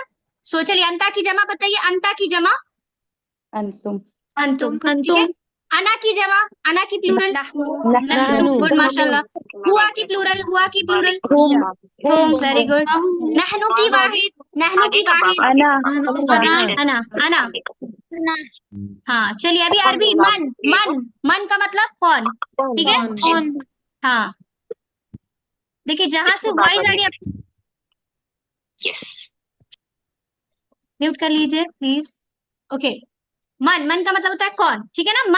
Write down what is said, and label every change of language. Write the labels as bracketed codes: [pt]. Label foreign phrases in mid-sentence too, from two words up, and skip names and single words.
[hi] सो चलिए अंता की जमा बताइए, अंता की जमा अंतुम। अंतुम, ठीक है। अना की जमा, अना की प्लूरल नहनु, गुड माशाल्लाह। हुआ की प्लूरल, हुआ की प्लूरल हुम, [en] very good. [hi] नहनु की वाहिद, नहनु की वाहिद अना, अना। हाँ चलिए अभी अरबी, मन, मन का मतलब कौन, ठीक है। हाँ देखिए जहां से वॉइस आ रही है, [en] yes mute [hi] कर लीजिए प्लीज। ओके, मन का मतलब होता है कौन, ठीक है ना।